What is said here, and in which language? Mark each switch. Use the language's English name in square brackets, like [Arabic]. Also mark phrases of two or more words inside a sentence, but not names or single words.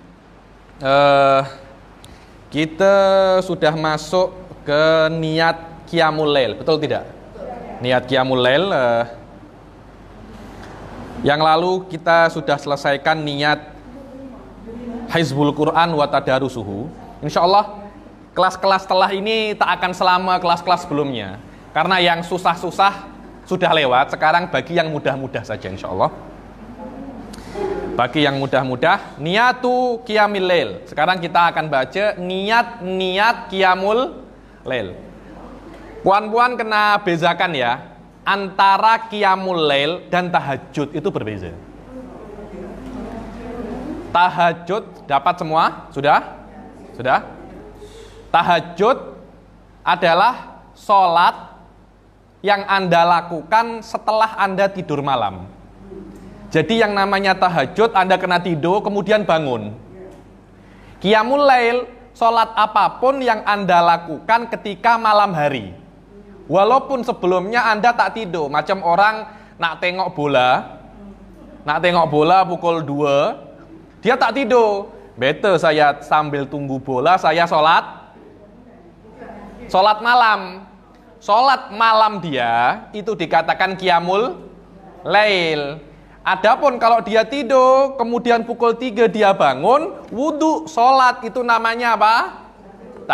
[Indonesian] Kita sudah masuk ke niat Qiyamul Lail, betul tidak? Niat Qiyamul Lail. Yang lalu kita sudah selesaikan niat [Arabic] حزب القرآن وتدارسه. [Indonesian] Insyaallah kelas-kelas setelah ini tak akan selama kelas-kelas sebelumnya. Karena yang susah-susah sudah lewat, sekarang bagi yang mudah-mudah saja insyaallah. Bagi yang mudah-mudah, [Arabic] نية قيام الليل. [Indonesian] Sekarang kita akan baca niat qiyamul lail. [Malay] Puan-puan kena bezakan ya, antara qiyamul lail dan tahajud itu berbeza. [Indonesian] Tahajud dapat semua? Sudah? Tahajud adalah sholat yang Anda lakukan setelah Anda tidur malam. Jadi yang namanya tahajud, Anda kena tidur kemudian bangun. Qiyamul lail, sholat apapun yang Anda lakukan ketika malam hari. Walaupun sebelumnya Anda tak tidur. [Malay] Macam orang nak tengok bola pukul 2, dia tak tidur. Better saya sambil tunggu bola, saya sholat malam. [Indonesian] Sholat malam dia itu dikatakan qiyamul lail. Adapun kalau dia tidur kemudian pukul 3 dia bangun, wudu sholat itu namanya apa?